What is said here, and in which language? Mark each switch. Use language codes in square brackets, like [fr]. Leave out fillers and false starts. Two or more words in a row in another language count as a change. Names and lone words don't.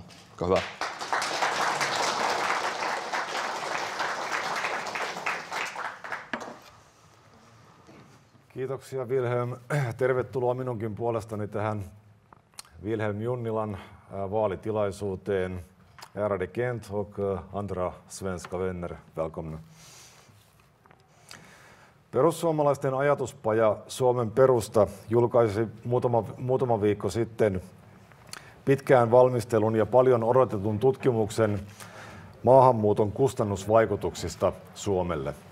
[fi] Olkaa hyvä. Kiitoksia Vilhelm. Tervetuloa minunkin puolestani tähän Vilhelm Junnilan vaalitilaisuuteen. [sv] Ärade Kent och andra svenska vänner, välkomna. [fi] Perussuomalaisten ajatuspaja Suomen perusta julkaisi muutama viikko sitten pitkään valmistelun ja paljon odotetun tutkimuksen maahanmuuton kustannusvaikutuksista Suomelle.